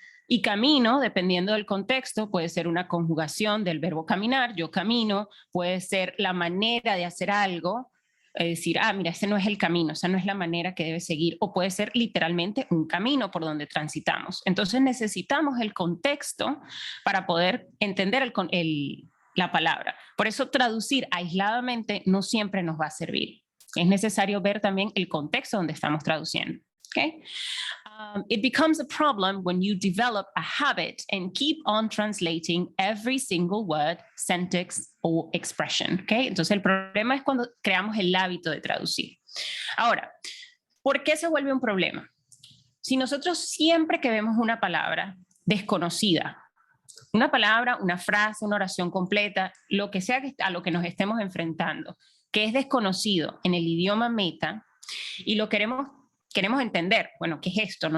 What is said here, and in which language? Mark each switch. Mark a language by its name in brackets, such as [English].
[Spanish] Y camino, dependiendo del contexto, puede ser una conjugación del verbo caminar, yo camino, puede ser la manera de hacer algo, decir, mira, ese no es el camino, esa no es la manera que debe seguir, o puede ser literalmente un camino por donde transitamos. Entonces necesitamos el contexto para poder entender la palabra. Por eso traducir aisladamente no siempre nos va a servir. Es necesario ver también el contexto donde estamos traduciendo. [English] Okay? It becomes a problem when you develop a habit and keep on translating every single word, sentence or expression. Okay? [Spanish] Entonces el problema es cuando creamos el hábito de traducir. Ahora, ¿por qué se vuelve un problema? Si nosotros siempre que vemos una palabra desconocida, una palabra, una frase, una oración completa, lo que sea a lo que nos estemos enfrentando, que es desconocido en el idioma meta y lo queremos entender, bueno, ¿qué es esto?